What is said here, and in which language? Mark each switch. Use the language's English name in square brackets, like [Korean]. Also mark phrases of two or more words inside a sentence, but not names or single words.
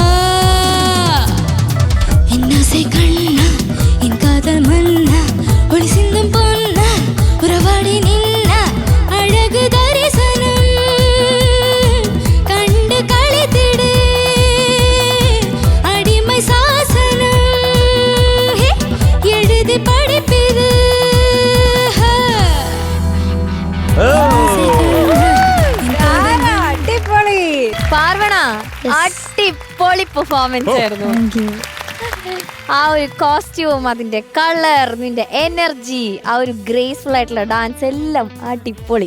[Tamil] என் ஆசை கண்ணா என் காதல் மன்னா ஒளி சிந்தும் பொன்னா உறவாடி நின்ன அழகு தரிசனம் கண்டு களித்திடு அடிமை சாசனம் எழுதி படிப்பிது [Malayalam] അടിപൊളി പാർവണ അടിപൊളി പെർഫോമൻസ് ആയിരുന്നു. ആ ഒരു കോസ്റ്റ്യൂം, അതിന്റെ കളർ, നിന്റെ എനർജി, ആ ഒരു ഗ്രേസ്ഫുൾ ആയിട്ടുള്ള ഡാൻസ് എല്ലാം അടിപൊളി.